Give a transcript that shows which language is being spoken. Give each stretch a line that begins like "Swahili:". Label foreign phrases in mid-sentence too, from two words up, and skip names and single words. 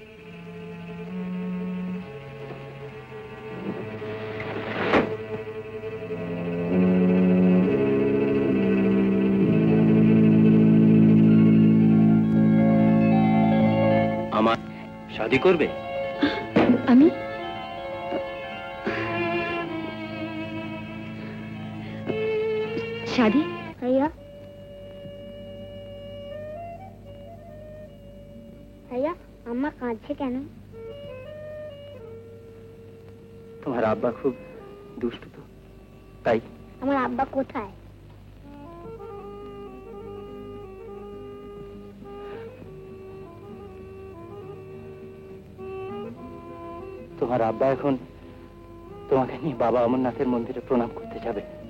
Bangla: আমার শাদি করবে? আমি? शादी?
Hindi: भैया भैया अम्मा
Bangla: কাঁদছে কেন? তোমার আব্বা খুব দুষ্ট তো, তাই। আমার আব্বা কোথায়? তোমার আব্বা এখন তোমাকে নিয়ে বাবা অমরনাথের মন্দিরে প্রণাম করতে যাবে।